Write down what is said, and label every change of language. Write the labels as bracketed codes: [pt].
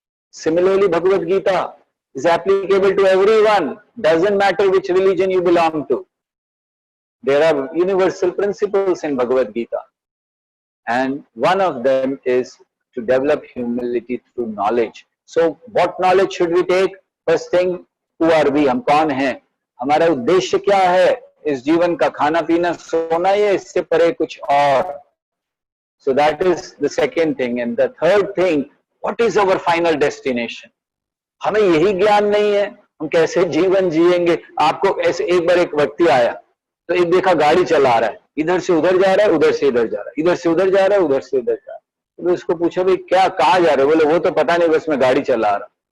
[en] Similarly, Bhagavad Gita is applicable to everyone. Doesn't matter which religion you belong to. There are universal principles in Bhagavad Gita, and one of them is to develop humility through knowledge. So what knowledge should we take? First thing, who are we? [hi] हम कौन हैं? हमारा उद्देश्य क्या है इस जीवन का? खाना पीना सोना, या इससे परे कुछ और? [en] So that is the second thing. And the third thing, what is our final destination? [hi] हमें यही ज्ञान नहीं है, हम कैसे जीवन जिएंगे? आपको ऐसे एक बार एक व्यक्ति आया, तो एक देखा गाड़ी चला रहा है, इधर से उधर जा रहा है, उधर से इधर जा रहा है, इधर से उधर जा रहा है, उधर से इधर जा रहा है। तो उसको पूछा भाई क्या, कहाँ जा रहे हो? बोले वो तो पता नहीं, बस मैं गाड़ी चला रहा।